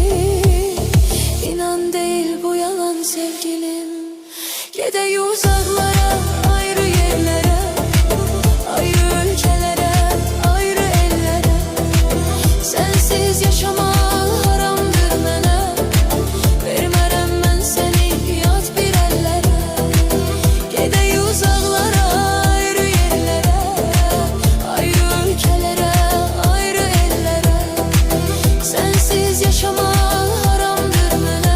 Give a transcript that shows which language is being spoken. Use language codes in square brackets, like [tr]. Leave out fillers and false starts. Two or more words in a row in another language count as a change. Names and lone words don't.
[tr] İnan değil bu yalan sevgilim. Gide uzaklara, ayrı yerlere, ayrı ülkelere, ayrı ellere. Sensiz yaşamak haramdır mənə. [az] Vermərəm mən səni yad bir əllərə. Gedək uzaqlara, ayrı yerlərə, ayrı ülkelere, ayrı ellere. [tr] Sensiz yaşamak haramdır mənə.